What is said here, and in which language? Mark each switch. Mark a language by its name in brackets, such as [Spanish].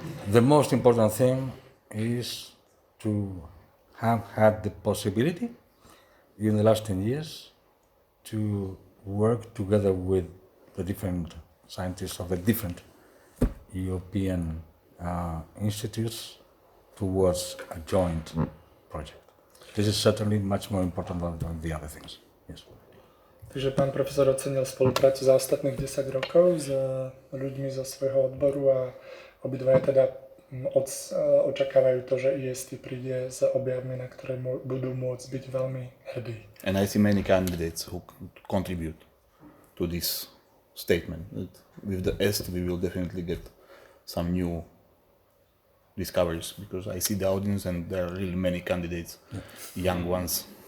[English] The most important thing is to have had the possibility in the last 10 years to work together with the different scientists of the different European institutes towards a joint project. This is certainly much more important than the other things. Yes. [Slovak] Takže pán profesor ocenil spoluprácu za ostatných 10 rokov s ľuďmi zo svojho odboru a obidvaja teda očakávajú to, že IST príde s objavmi, na ktoré budú môcť byť veľmi hrdí. [English] And I see many candidates who contribute to this statement. That with the EST we will definitely get some new discoveries, because I see the audience and there are really many candidates, young ones.